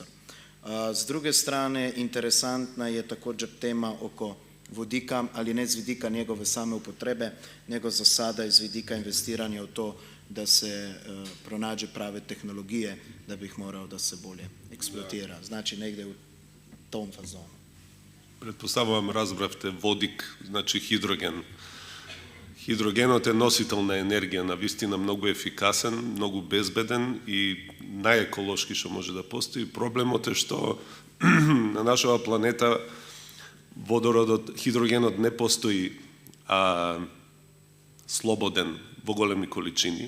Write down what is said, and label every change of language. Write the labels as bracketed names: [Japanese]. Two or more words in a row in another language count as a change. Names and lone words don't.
[Serbian] S druge strane, interesantna je također tema oko vodika, ali ne iz vidika njegove same upotrebe, nego za sada iz vidika investiranja u to da se pronađe prave tehnologije da bi ih morao da se bolje eksploatira. Znači negde u tom fazonu. Pretpostavljam, razbravte vodik, znači hidrogen. [Macedonian] Hidrogenот je носителна енергија, навистина многу ефикасен, многу безбеден и најеколошки што може да постои. Проблемот е што на нашава планета водородот, хидрогенот не постои слободен во големи количини.